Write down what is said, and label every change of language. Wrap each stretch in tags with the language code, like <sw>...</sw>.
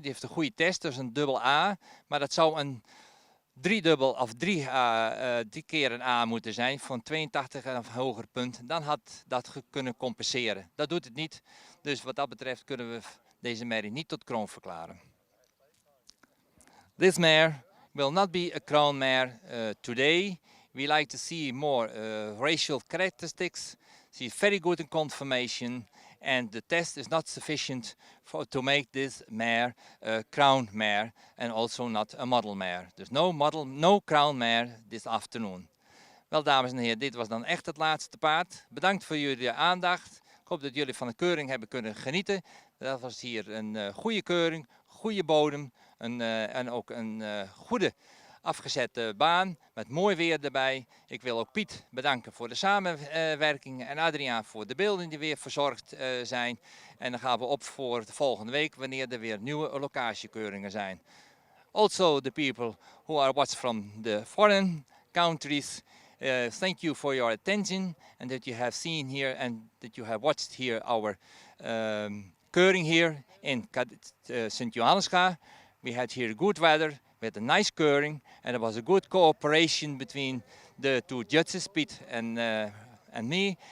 <nl>Die heeft een goede test, dat is een dubbel A. Maar dat zou een driedubbel of drie keer een A moeten zijn van 82 en een hoger punt. Dan had dat kunnen compenseren. Dat doet het niet. Dus wat dat betreft kunnen we deze merrie niet tot kroon verklaren.</nl> <en>This mare will not be a crown mare today. We like to see more racial characteristics. She's very good in conformation, and the test is not sufficient to make this mare a crown mare and also not a model mare. Dus no crown mare this afternoon.</en> <nl>Wel, dames en heren, dit was dan echt het laatste paard. Bedankt voor jullie aandacht. Ik hoop dat jullie van de keuring hebben kunnen genieten. Dat was hier een goede keuring, goede bodem en ook een goede afgezette baan met mooi weer erbij. Ik wil ook Piet bedanken voor de samenwerking en Adriaan voor de beelden die weer verzorgd zijn. En dan gaan we op voor de volgende week wanneer er weer nieuwe locatiekeuringen zijn.</nl> <en>Also the people who are watched from the foreign countries, thank you for your attention and that you have seen here and that you have watched here our keuring here in St. Johannesga. We had here good weather, we had a nice keuring, and there was a good cooperation between the two judges, Piet and me.</en>